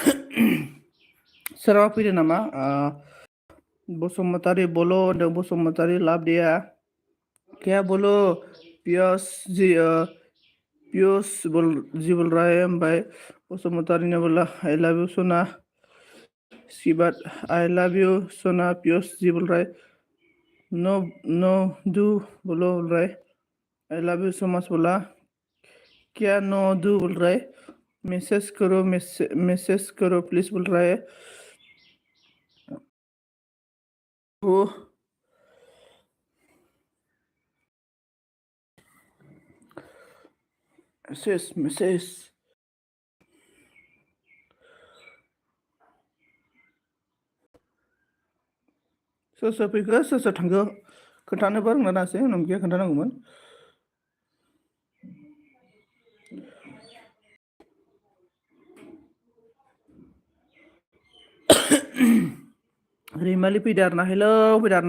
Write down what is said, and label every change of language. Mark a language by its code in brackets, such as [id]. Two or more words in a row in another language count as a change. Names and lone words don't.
[brx] सोरबा फैदों नामा? बसुमतारी बोलो होनदों, बसुमतारी लाभ दिया। [hi] क्या बोलो? पियस जी बोल रहा है। [brx] ओमफ्राय बसुमतारी ने बोला [en] I love you [brx] सोना। सिबात [en] I love you [brx] सोना। [hi] पियस जी बोल रहा है [en] no no do [hi] बोलो बोल रहा है। [en] I love you so much [hi] बोला। क्या [en] no do [hi] बोल रहा है। मैसेज करो प्लीज बोल रहा है। [brx] वो मैसेज सोर फैखो सोर थांखो खोन्थानोबो रोंना दासै उनाव गैया खोन्थानांगौमोन। रैमालि फैदो आरोना। हेलौ फैदो आरोना।